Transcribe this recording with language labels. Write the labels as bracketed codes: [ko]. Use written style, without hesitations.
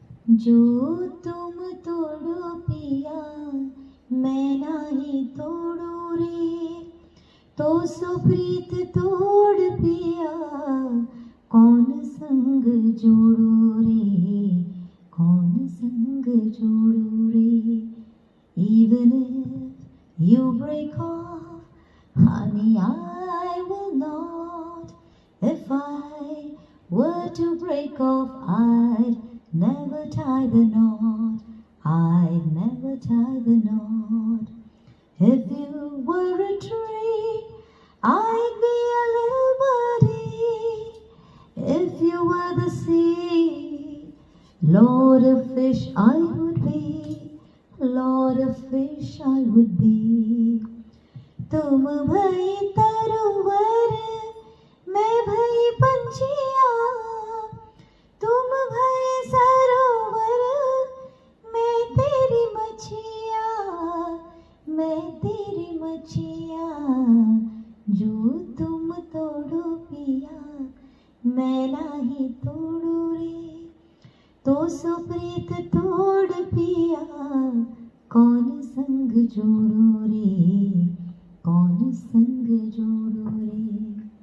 [hi] जो तुम तोड़ो पिया मैं नहीं तोड़ू रे, तो सुप्रीत तोड़ पिया कौन संग जोड़ू रे, कौन संग जोड़ू रे. [en] Even if you break off, honey, I will not. If I were to break off, I'd never tie the knot. I'd never tie the knot. If you were a tree, I'd be a little birdie. If you were the sea, Lord of fish I would be. Lord of fish I would be. [hi] तुम भई तरुवर, मैं भई पंछिया. तुम भई सरोवर, मैं तेरी मछिया. मैं तेरी मछिया. जो तुम तोड़ो पिया मैं नाही तोड़ू रे, तो सुप्रीत तोड़ पिया कौन संग जोड़ो रे, कौन संग जोड़ो रे.